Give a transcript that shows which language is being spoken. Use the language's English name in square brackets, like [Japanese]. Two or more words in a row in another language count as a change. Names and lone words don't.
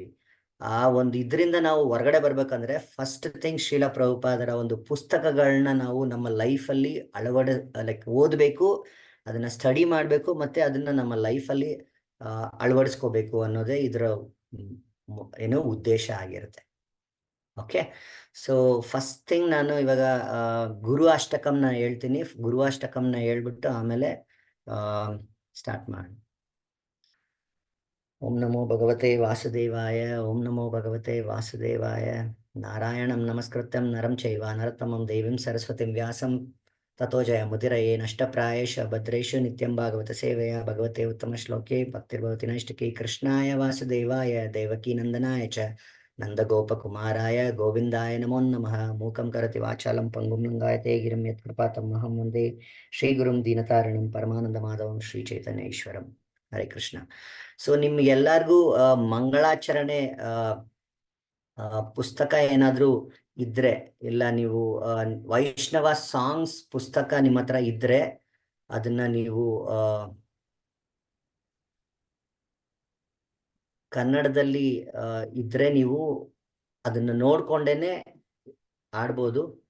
[Kannada] ಆ ಒಂದು ಇದರಿಂದ ನಾವು ಹೊರಗಡೆ ಬರ್ಬೇಕಂದ್ರೆ [English] first thing [Kannada] ಶ್ರೀಲ ಪ್ರಭುಪಾದರ ಒಂದು ಪುಸ್ತಕಗಳನ್ನ ನಾವು ನಮ್ಮ ಲೈಫಲ್ಲಿ ಲೈಕ್ ಓದಬೇಕು, ಅದನ್ನ ಸ್ಟಡಿ ಮಾಡಬೇಕು, ಮತ್ತೆ ಅದನ್ನ ನಮ್ಮ ಲೈಫಲ್ಲಿ ಅಳವಡಿಸ್ಕೋಬೇಕು ಅನ್ನೋದೇ ಇದರ ಏನೋ ಉದ್ದೇಶ ಆಗಿರುತ್ತೆ. [English] okay, so first thing [Kannada] ನಾನು ಇವಾಗ ಗುರು ಅಷ್ಟಕಂನ ಹೇಳ್ತೀನಿ. ಗುರು ಅಷ್ಟಕಂನ ಹೇಳ್ಬಿಟ್ಟು ಆಮೇಲೆ ಸ್ಟಾರ್ಟ್ ಮಾಡಿ. [Sanskrit] ಓಂ ನಮೋ ಭಗವತೆ ವಾಸುದೇವಾಯ, ಓಂ ನಮೋ ಭಗವತೆ ವಾಸುದೇವಾಯ. ನಾರಾಯಣಂ ನಮಸ್ಕೃತ್ಯಂ ನರಂ ಚೈವ ನರೋತ್ತಮಂ ದೇವೀಂ ಸರಸ್ವತಿಂ ವ್ಯಾಸಂ ತಥೋ ಜಯ ಮುದಿರಯೇ ನಷ್ಟಪ್ರಾಯೇಶ ಭದ್ರೇಶು ನಿತ್ಯಂ ಭಾಗವತ ಸೇವೆಯ ಭಗವತೆ ಉತ್ತಮ ಶ್ಲೋಕೆ ಭಕ್ತಿರ್ಭವತಿ ನೈಷ್ಟಿಕಿ ಕೃಷ್ಣಾಯ ವಾಸುದೇವಾಯ ದೇವಕೀ ನಂದನಾಯ ಚ ನಂದಗೋಪಕುಮಾರಾಯ ಗೋವಿಂದಾಯ ನಮೋ ನಮಃ. ಮೂಕಂ ಕರತಿ ವಾಚಾಲಂ ಪಂಗುಂ ಲಂಗಾಯತೆ ಗಿರಿಂ ಯತ್ಕೃಪಾತಮಹಂ ವಂದೇ ಶ್ರೀಗುರುಂ ದೀನತಾರಿಣಿಂ ಪರಮಾನಂದ ಮಾಧವಂ ಶ್ರೀ ಚೈತನ್ಯ ಈಶ್ವರಂ. ಹರೇ ಕೃಷ್ಣ. [Kannada] ಸೊ ನಿಮ್ಗೆಲ್ಲರಿಗೂ ಮಂಗಳಾಚರಣೆ ಪುಸ್ತಕ ಏನಾದ್ರೂ ಇದ್ರೆ, ಇಲ್ಲ ನೀವು ವೈಷ್ಣವ ಸಾಂಗ್ಸ್ ಪುಸ್ತಕ ನಿಮ್ಮ ಹತ್ರ ಇದ್ರೆ ಅದನ್ನ ನೀವು ಕನ್ನಡದಲ್ಲಿ ಇದ್ರೆ ನೀವು ಅದನ್ನ ನೋಡ್ಕೊಂಡೇನೆ ಆಡ್ಬೋದು.